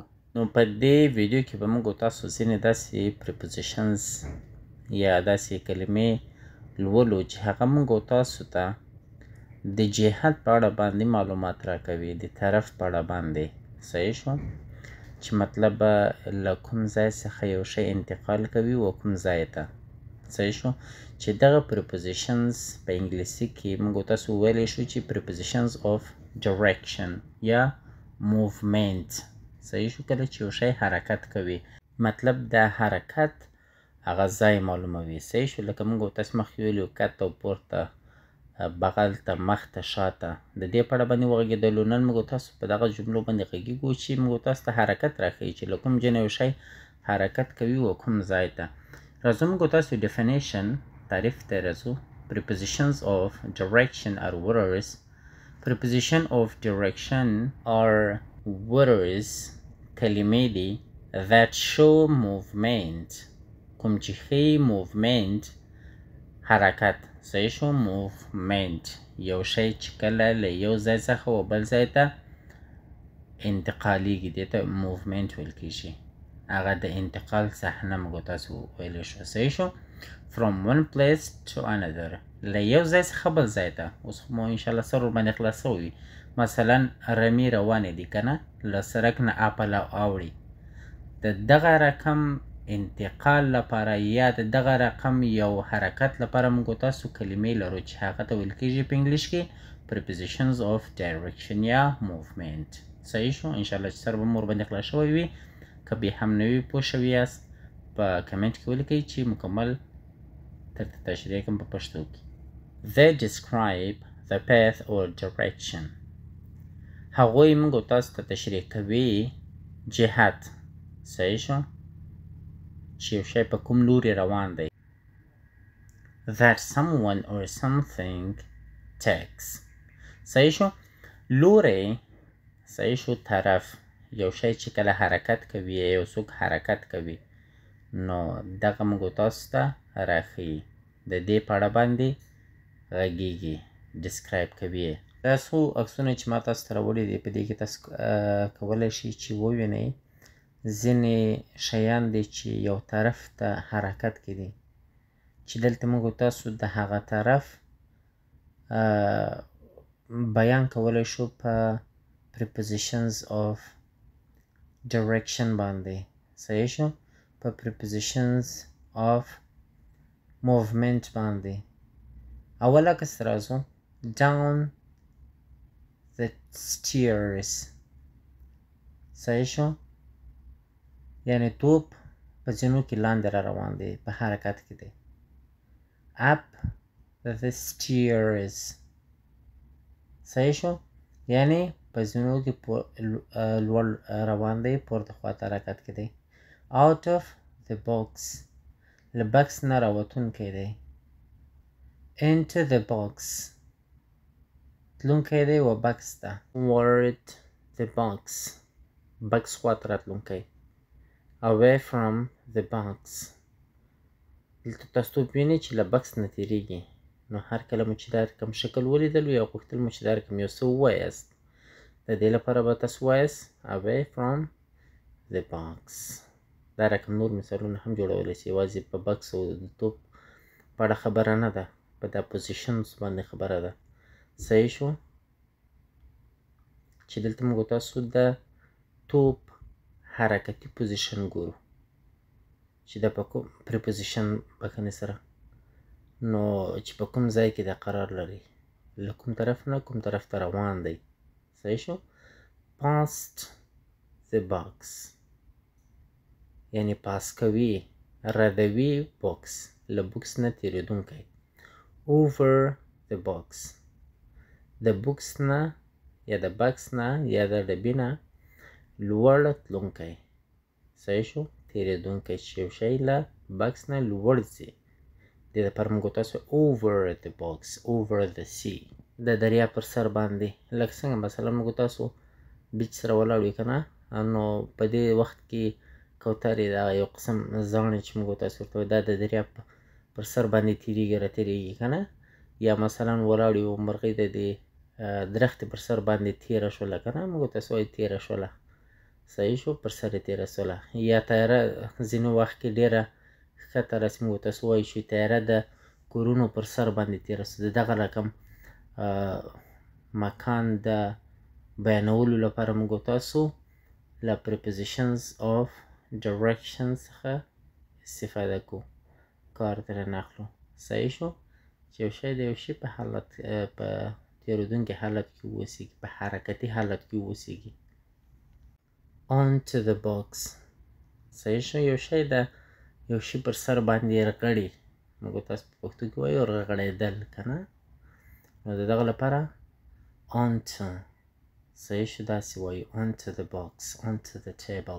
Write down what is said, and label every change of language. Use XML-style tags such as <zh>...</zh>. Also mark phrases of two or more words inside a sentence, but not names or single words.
<ps>نو په دې ویډیو کې به موږ تاسو ځینې داسې پریپوزیشنز یا داسې کلمې لولو چې هغه موږ تاسو ته د جهت په اړه باندې معلومات راکوي، د طرف په اړه باندې. صحیح شو؟ چې مطلب له کوم ځای څخه یو شی انتقال کوي و کوم ځای ته. صحیح شو؟ چې دغه prepositions په انګلیسي کې موږ تاسو ویلی شو چې</ps> <en>prepositions of direction</en> <ps>یا movement. صحیح شو؟ کله چې یو شی حرکت کوي مطلب د حرکت هغه ځای معلوموي. صحیح شو؟ لکه موږ تاسو مخکې ویلي وو کته او پورته، بغل ته، مخ ته، شاته. د دې په اړه باندې وغږېدلو. نن موږ تاسو په دغه جملو باندې غږیږو چې موږ تاسو ته حرکت راښیي چې له کوم ځای نه یو شی حرکت کوي و کوم ځای ته. راځو موږ تاسو definition تعریف ته راځو.</ps> <en>Prepositions of direction are words. Preposition of direction are words</en> <ps>کلمې دي</ps> <en>that show movement</en> <ps>کوم چې ښیي</ps> <en>movement</en> <ps>حرکت. صحیح شو؟ movement یو شی چې کله له یو ځای څخه و بل ځای ته انتقالیږي دې ته movement ویل کېږي. هغه د انتقال صحنه موږ تاسو ویلی شو. صحیح شو؟</ps> <en>from one place to another</en> <ps>له یو ځای څخه بل ځای ته. اوس خو مو انشاءالله سر ورباندې خلاصوي وي. مثلا رمې روانې دي که نه، له سړک نه اپله اوړي. د دغه رقم انتقال لپاره یا د دغه رقم یو حرکت لپاره موږ تاسو کلمې لرو چې هغه ته ویل کېږي په انګلیش کې</ps> <en>prepositions of direction</en> <ps>یا movement. صحیح شو؟ انشاءالله چې سر به مو ورباندې خلاص شوی وي. که بیا هم نه وي پوه شوي یاست په کمنټ کې ولیکئ چې مکمل درته تشریح کړم په پښتو کې.</ps> <en>They describe the path or direction.</en> <ps>هغوی موږ تاسو ته تشریح کوي جهت. صحیح شو؟ چې یو شی په کوم لوري روان دی.</ps> <en>That someone or something takes.</en> <ps>صحیح شو؟ لوری. صحیح شو؟ طرف. یو شی چې کله حرکت کوي یا یو څوک حرکت کوي نو دغه موږ تاسو ته راښیي، د دې په اړه باندې غږیږي، ډسکرایب کوي. دا څو عکسونه چې ما تاسو ته راوړي دي په دې کې تاسو کولی شئ چې ووینئ ځینې شیان دي چې یو طرف ته حرکت کوي چې دلته موږ تاسو د هغه طرف بیان کولی شو په</ps> <en>prepositions of direction</en> <ps>باندې. صحیح شو؟ په</ps> <en>prepositions of movement</en> <ps>باندې. اول عکس راځو.</ps> <en>down the stairs.</en> <ps>صحیح شو؟ یعنی توپ په زینو کې لاندې را روان دی، په حرکت کې دی.</ps> <en>up the stairs.</en> <ps>صحیح شو؟ یعنی په زینو کې لوړ روان دی، پورته خواته حرکت کې دی.</ps> <en>out of the box.</en> <ps>له بکس نه راوتونکی دی.</ps> <en>into the box.</en> <ps>تلونکی دی و بکس ته.</ps> <en>toward the box.</en> <ps>بکس خواته راتلونکی.</ps> <en>away from the box.</en> <ps>دلته تاسو توپ وینئ چې له بکس نه تېرېږي. نو هر کله مو چې دا رقم شکل ولیدلو یا غوښتل مو چې دا رقم یو څه ووایاست، د دې لپاره به تاسو وایاست</ps> <en>away from the box.</en> <ps>دا رقم نور مثالونه هم جوړولی شي، یوازې په بکس او د توپ په اړه خبره نه ده، په دا پوزیشنز باندې خبره ده. صحیح شو؟ چې دلته موږ تاسو د توپ حرکتي پوزیشن ګورو چې دا په کوم پریپوزیشن بخښنې سره نو چې په کوم ځای کې دا قرار لري، له کوم طرف نه کوم طرف ته روان دی. صحیح شو؟</ps> <en>past the box</en> <ps>یعنی پاس کوي، ردوي بوکس، له بوکس نه تېرېدونکی.</ps> <en>over the box.</en> <ps>د بوکس نه یا د بکس نه یا د ډبې نه لوړ تلونکی. صحیح شو؟ تېرېدونکی چې یو شی له بکس نه لوړ ځي. دې دپاره موږ تاسو</ps> <en>over the box, over the sea.</en> <ps>د دریاب پر سر باندې لکه څنګه مثلا موږ تاسو بیچ سره ولاړ وي که نه، نو په دې وخت کې کوترې دغه یو قسم زاڼې چې موږ تاسو ورته وایو دا د دریاب پر سر باندې تېرېږي راتېرېږي که نه، یا مثلا ولاړ یو مرغۍ د دې درختې پر سر باندې تېره شوله که نه، موږ تاسو وایو تېره شوله. صحیح شو؟ پر سر یې تېره شوله. یا طیاره ځینې وخت کې ډېره ښکته راسي، موږ تاسو وایو چې طیاره د کورونو پر سر باندې تېره شوه. د دغه رقم مکان د بیانولو لپاره موږ تاسو له</ps> <en>prepositions of direction</en> <ps>څخه استفاده کوو، کار ترېنه اخلو. صحیح شو؟ چې یو شی د یو شي په حالت په تېرېدونکي حالت کې واوسېږي، په حرکتي حالت کې واوسېږي.</ps> <en>onto the box.</en> <ps>صحیح شو؟ یو شی د یو شي پر سر باندې رغړي، موږ تاسو په پښتو کې وایو رغړېدل که نه، نو د دغه لپاره onto. صحیح شو؟ داسې وایو</ps> <en>onto the box, onto the table.</en>